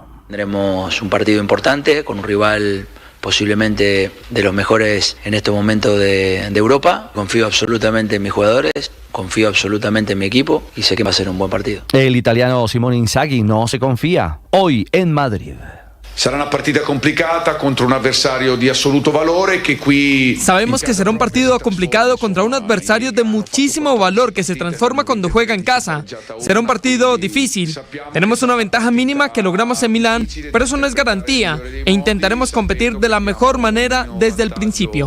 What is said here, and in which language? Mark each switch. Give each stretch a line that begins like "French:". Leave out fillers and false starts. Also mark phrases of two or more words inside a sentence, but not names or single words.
Spanish: Tendremos un partido importante con un rival posiblemente de los mejores en este momento de Europa. Confío absolutamente en mis jugadores, confío absolutamente en mi equipo y sé que va a ser un buen partido. El italiano Simone Inzaghi no se confía. Hoy en Madrid.
Italian: Sarà una partita complicata contro un avversario di assoluto valore que qui...
Spanish: Sabemos que será un partido complicado contra un adversario de muchísimo valor que se transforma cuando juega en casa. Será un partido difícil. Tenemos una ventaja mínima que logramos en Milán, pero eso no es garantía e intentaremos competir de la mejor manera desde el principio.